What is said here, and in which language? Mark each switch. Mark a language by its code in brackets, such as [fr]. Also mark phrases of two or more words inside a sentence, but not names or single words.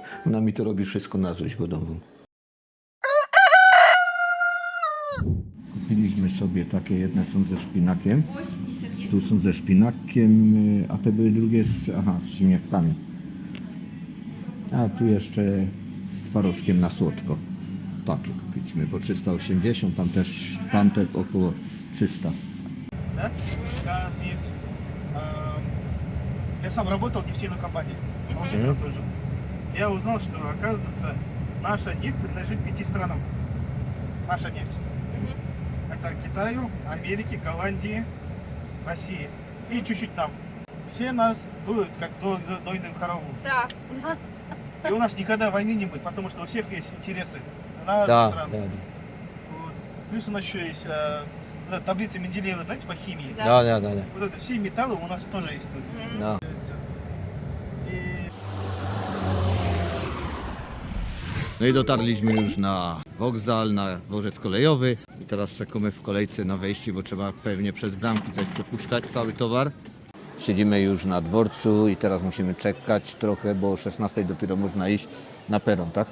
[pl] Ona mi to robi wszystko na złość godową. Kupiliśmy sobie takie, jedne są ze szpinakiem. Tu są ze szpinakiem, a te były drugie z ziemniakami. A tu jeszcze z twarożkiem na słodko. Takie kupiliśmy po 380, tamte około 300. [ru] Да? Да, нефть. Я сам работал в нефтяной компании, аудитором тоже. Я узнал, что, оказывается, наша нефть принадлежит 5 странам. Наша нефть. Это Китаю, Америке, Голландии, России и чуть-чуть нам. Все нас дуют, как дойную корову. Tak. И у нас никогда войны не будет, потому что у всех есть интересы разных стран. Вот. Плюс у нас еще есть таблица Менделеева, знаете, по химии. Да. Вот это все металлы у нас тоже есть тут. Да. И [pl] No i dotarliśmy już na wokzal, na dworzec kolejowy i teraz czekamy w kolejce na wejście, bo trzeba pewnie przez bramki coś przepuszczać cały towar. Siedzimy już na dworcu i teraz musimy czekać trochę, bo o 16 dopiero można iść na peron, tak?